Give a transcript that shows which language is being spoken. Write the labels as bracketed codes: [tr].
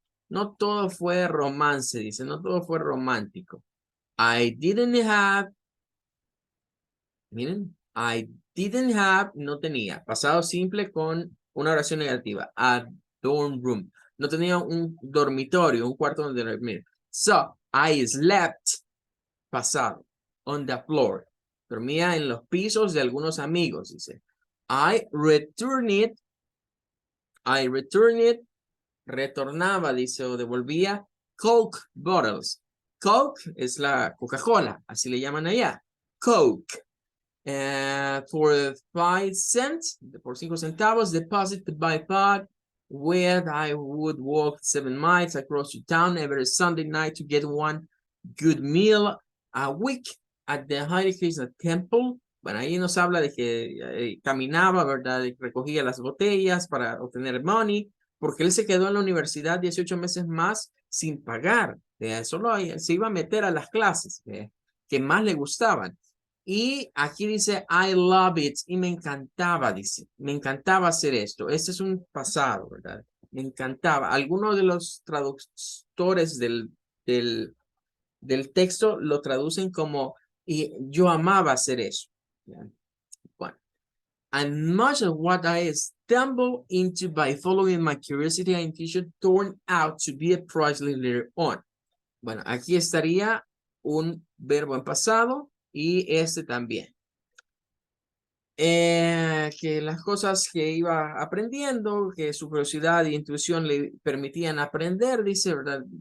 [es] No todo fue romance, dice. No todo fue romántico. [en] I didn't have. [es] Miren, [en] I didn't have, [es] no tenía. Pasado simple con una oración negativa. [en] A dorm room. [es] No tenía un dormitorio, un cuarto donde dormir. [en] So, I slept, pasado, on the floor. [es] Dormía en los pisos de algunos amigos, dice. [en] I returned, [es] retornaba, dice, o devolvía [en] Coke bottles. [es] Coke es la Coca-Cola, así le llaman allá. Coke. [en] For 5 cents, [es] por 5 centavos, [en] deposited by pod, where I would walk 7 miles across the town every Sunday night to get one good meal a week at the Hare Krishna Temple. [es] Bueno, ahí nos habla de que caminaba, ¿verdad? Y recogía las botellas para obtener money, porque él se quedó en la universidad 18 meses más sin pagar. Solo se iba a meter a las clases que más le gustaban. Y aquí dice, [en] I love it. [es] Y me encantaba, dice. Me encantaba hacer esto. Este es un pasado, ¿verdad? Me encantaba. Algunos de los traductores del texto lo traducen como, y yo amaba hacer eso. Bueno. [en] And much of what I stumbled into by following my curiosity and intuition turned out to be a priceless later on. [es] Bueno, aquí estaría un verbo en pasado y este también. Que las cosas que iba aprendiendo, que su curiosidad e intuición le permitían aprender, dice, ¿verdad?